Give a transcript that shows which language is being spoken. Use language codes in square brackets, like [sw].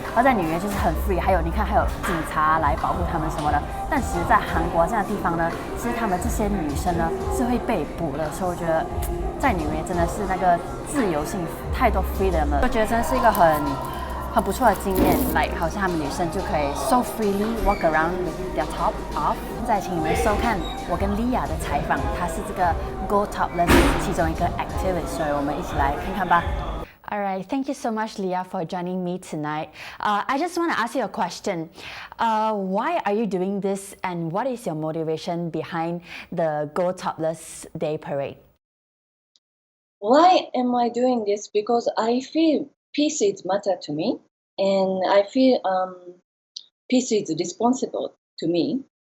[zh] 而在纽约就是很 free， 还有你看还有警察来保护他们什么的。但其实，在韩国这样的地方呢，其实他们这些女生呢是会被捕的，所以我觉得在纽约真的是那个自由性太多 freedom 了，我觉得真的是一个很不错的经验。好像他们女生就可以 [en] so freely walk around with their top off。 [zh] 再请你们收看我跟莉亚的采访，她是这个 Go Topless 其中一个 activist， 所以我们一起来看看吧。 [en] All right, thank you so much, Leah, for joining me tonight. I just want to ask you a question. Why are you doing this, and what is your motivation behind the Go Topless Day Parade? Why am I doing this? Because I feel peace is matter to me, and I feel peace is responsible to me.